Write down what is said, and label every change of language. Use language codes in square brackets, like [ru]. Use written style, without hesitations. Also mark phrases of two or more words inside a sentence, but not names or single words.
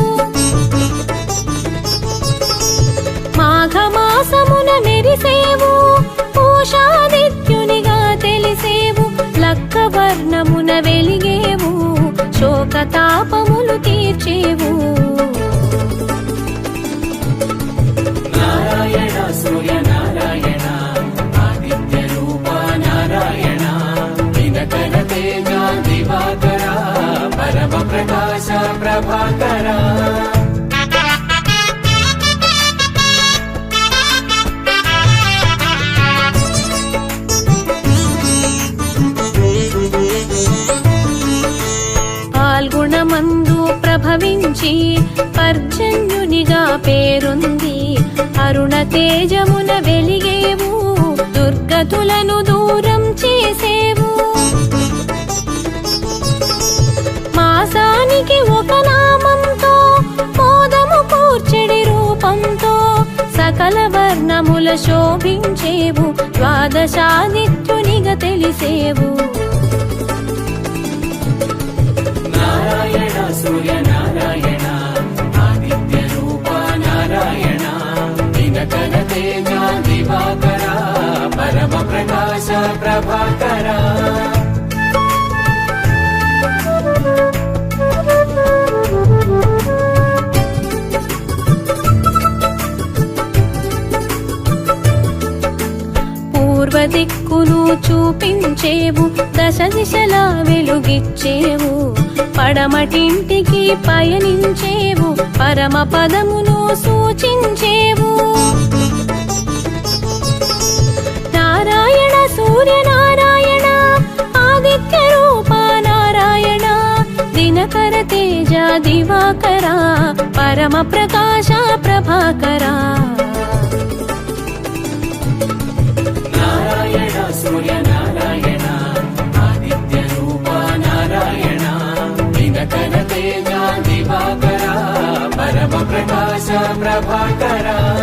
[te] మాఘమాసమున మెరిసేవు పూషాదిత్యునిగా తెలిసేవు లక్కవర్ణమున వెలిగేవు శోకతాపములు తీర్చేవు నారాయణ [sa] सूर्यनारायण आदित्यरूपा नारायण दिनकर तेजा दिवाकरा परम प्रकाश प्रभाकरा [te] పాల్గుణమందు ప్రభవించి పర్జన్యునిగా పేరుంది అరుణ తేజమున వెలిగేవు దుర్గతులను దూరం చేసేవు మాసానికి ఒక నామంతో మోదము కూర్చెడి రూపంతో సకల వర్ణముల శోభించేవు ద్వాదశాదిత్యునిగా తెలిసేవు [sa] नारायण सूर्यनारायण आदित्यरूपा नारायण दिनकर तेजा दिवाकरा परम प्रकाश प्रभाकरा [te] పూర్వదిక్కును చూపించేవు దశ దిశలా వెలుగిచ్చేవు పడమటింటికి పయనించేవు పరమ పదమును సూచించేవు [sa] నారాయణ సూర్యనారాయణ ఆదిత్య రూపా నారాయణ దినకర తేజ దివాకర పరమ ప్రకాశ ప్రభాకరా नारायण सूर्यनारायण आदित्यरूपा नारायण दिनकर तेजा दिवाकरा परम प्रकाश प्रभाकरा